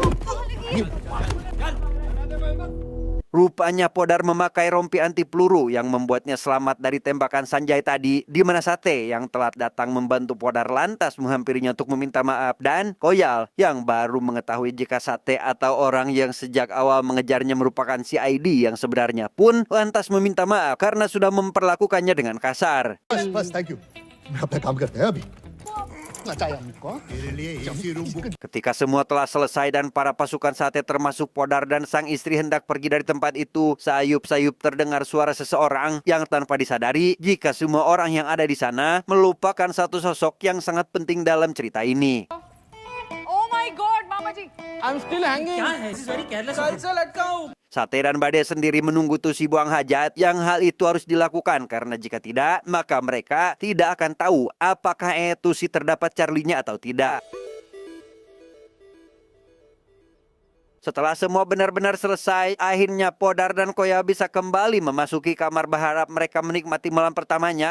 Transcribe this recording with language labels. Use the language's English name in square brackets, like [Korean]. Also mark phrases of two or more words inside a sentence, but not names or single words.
[Indonesian] Rupanya Podar memakai rompi anti peluru yang membuatnya selamat dari tembakan Sanjay tadi, di mana Sate yang telat datang membantu Podar lantas menghampirinya untuk meminta maaf, dan Koyal yang baru mengetahui jika Sate atau orang yang sejak awal mengejarnya merupakan CID yang sebenarnya pun lantas meminta maaf karena sudah memperlakukannya dengan kasar. [Hindi] बस [English] thank you. [Hindi] मैं अपना काम करते हैं अभी। [Indonesian] Ketika semua telah selesai dan para pasukan Sate termasuk Podar dan sang istri hendak pergi dari tempat itu, sayup-sayup terdengar suara seseorang yang tanpa disadari jika semua orang yang ada di sana melupakan satu sosok yang sangat penting dalam cerita ini. [English] Oh my God, Mama Ji. I'm still hanging. [Hindi] क्या है? [English] This is very careless. [Hindi] कल से लटकाऊं। [Indonesian] Sate dan Bade sendiri menunggu Tusi buang hajat, yang hal itu harus dilakukan karena jika tidak, maka mereka tidak akan tahu apakah Tusi terdapat Charlie-nya atau tidak. Setelah semua benar-benar selesai, akhirnya Podar dan Koya bisa kembali memasuki kamar berharap mereka menikmati malam pertamanya.